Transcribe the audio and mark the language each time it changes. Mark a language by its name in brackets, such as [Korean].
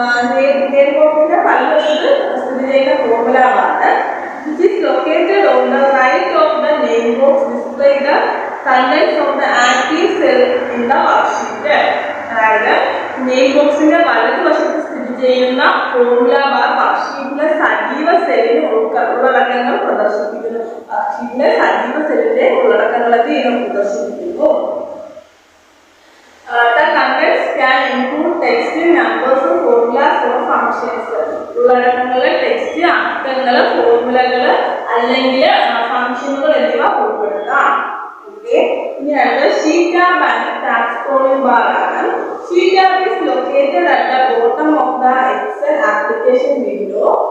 [Malayalam] Name ബോക്സിന്റെ വലതുവശത്ത് സ്ഥിതി ചെയ്യുന്ന formula bar [English] which is located on the right of the name box display the contents of the active cell in the worksheet. [Malayalam] അതായത് name ബോക്സിന്റെ വലതുവശത്ത് സ്ഥിതി ചെയ്യുന്ന ഫോർമുല ബാർ വർക്ക്ഷീറ്റിലെ സജീവ സെല്ലിന് ഉള്ളടക്കങ്ങൾ പ്രദർശിപ്പിക്കുന്നു. വർക്ക്ഷീറ്റിലെ സജീവ സെല്ലിന്റെ ഉള്ളടക്കങ്ങളൊക്കെ ഇത് പ്രദർശിപ്പിക്കുന്നു. [English] The contents can include text, numbers, formulas or functions. [Malayalam] ഉള്ളടക്കങ്ങള് text, അക്കങ്ങൾ, ഫോർമുലകൾ അല്ലെങ്കിൽ ഫംഗ്ഷനുകൾ എന്നിവ ഉൾപ്പെടുത്താം. ഇനി അടുത്ത sheet tab and tab scrolling bar ആണ്. [English] Sheet tab is located at the bottom of the Excel application window.